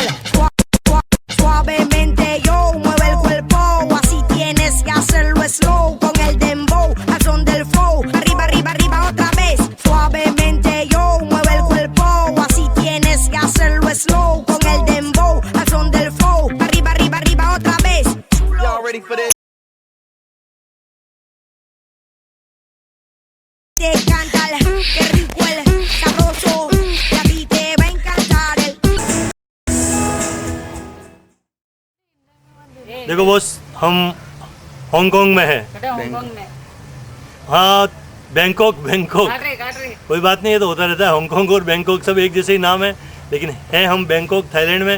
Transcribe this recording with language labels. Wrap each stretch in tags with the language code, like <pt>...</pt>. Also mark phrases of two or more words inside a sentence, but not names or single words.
<es>Suavemente yo mueve el cuerpo, así tienes que hacerlo slow con el dembow, al son del flow, arriba, arriba, arriba otra vez. Suavemente yo mueve el cuerpo, así tienes que hacerlo slow con el dembow, al son del flow, arriba, arriba, arriba otra vez.</es> <en>Y'all ready for this?</en> <es>Te canta el, qué rico el sabroso, y a ti te va a encantar el.</es> <hi>देखो बॉस, हम हांगकांग में हैं। हांगकांग में हाँ, बैंकॉक बैंकॉक काट रहे कोई बात नहीं, ये तो होता रहता है। हांगकांग और बैंकॉक सब एक जैसे ही नाम है, लेकिन हैं हम बैंकॉक थाईलैंड में।</hi>